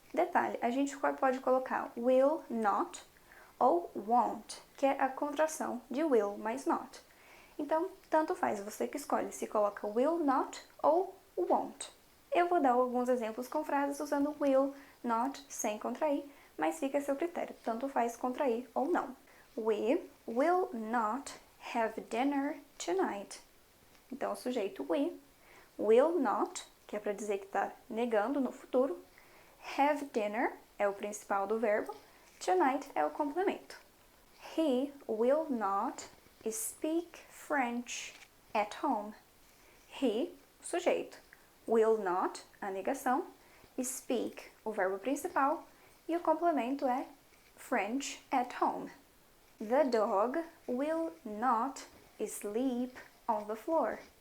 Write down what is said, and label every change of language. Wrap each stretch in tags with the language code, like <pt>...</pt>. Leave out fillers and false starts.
<pt>Detalhe, a gente pode colocar will not ou won't, que é a contração de will mais not. Então, tanto faz, você que escolhe se coloca will not ou won't. Eu vou dar alguns exemplos com frases usando will, not, sem contrair, mas fica a seu critério, tanto faz contrair ou não.</pt> <en>We will not have dinner tonight.</en> <pt>Então, o sujeito we, will not, que é para dizer que está negando no futuro.</pt> <en>Have dinner</en> <pt>é o principal do verbo. Tonight é o complemento.</pt> <en>He will not speak French at home.</en> <pt>He, o sujeito. Will not, a negação. Speak, o verbo principal. E o complemento é</pt> <en>French at home. The dog will not sleep on the floor.</en>